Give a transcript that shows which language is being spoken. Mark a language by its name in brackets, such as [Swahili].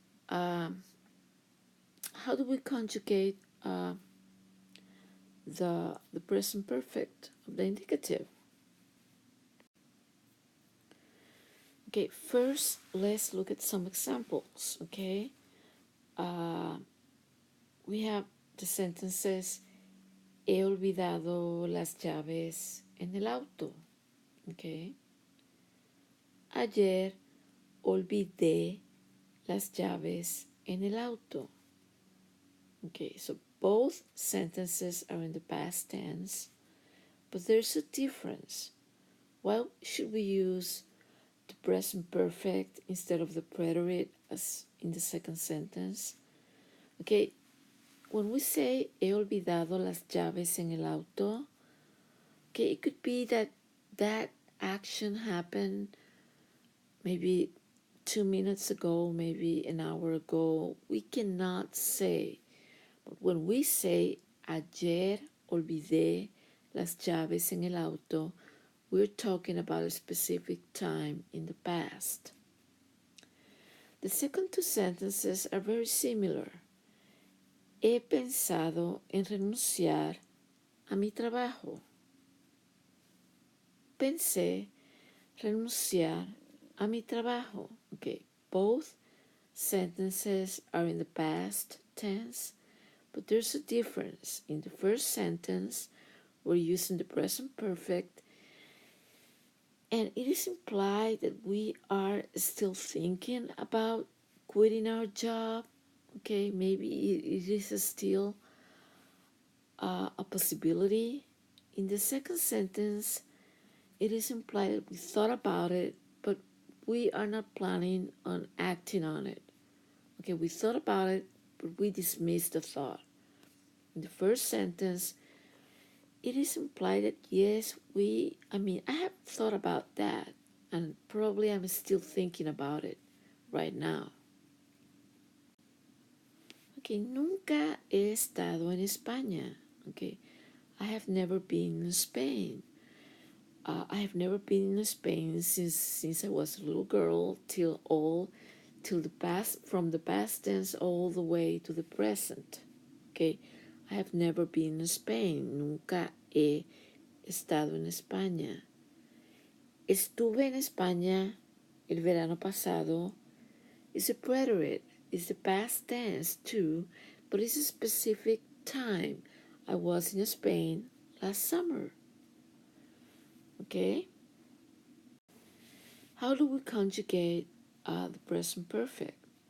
[English] How do we conjugate the present perfect of the indicative? Okay, first let's look at some examples. Okay, we have the sentences: [Spanish] he olvidado las llaves en el auto. Okay, ayer olvidé las llaves en el auto. [English] Okay, so both sentences are in the past tense, but there's a difference. Why should we use the present perfect instead of the preterite as in the second sentence? Okay, when we say [Spanish] he olvidado las llaves en el auto, [English] okay, it could be that that action happened maybe 2 minutes ago, maybe an hour ago. We cannot say. But when we say [Spanish] ayer olvidé las llaves en el auto, [English] we're talking about a specific time in the past. The second two sentences are very similar. [Spanish] He pensado en renunciar a mi trabajo. Pensé renunciar a mi trabajo. [English] Okay, both sentences are in the past tense, but there's a difference. In the first sentence, we're using the present perfect, and it is implied that we are still thinking about quitting our job. Okay, maybe it is still a possibility. In the second sentence, it is implied that we thought about it, but we are not planning on acting on it. Okay, we thought about it, but we dismissed the thought. In the first sentence, it is implied that yes, I have thought about that, and probably I'm still thinking about it right now. [Spanish] Okay, nunca he estado en España. [English] Okay, I have never been in Spain. I have never been in Spain since I was a little girl till the past, from the past tense all the way to the present. Okay, I have never been in Spain. [Spanish] Nunca he estado en España. Estuve en España el verano pasado. [English] It's a preterite. It's the past tense too, but it's a specific time. I was in Spain last summer. Okay? How do we conjugate the present perfect?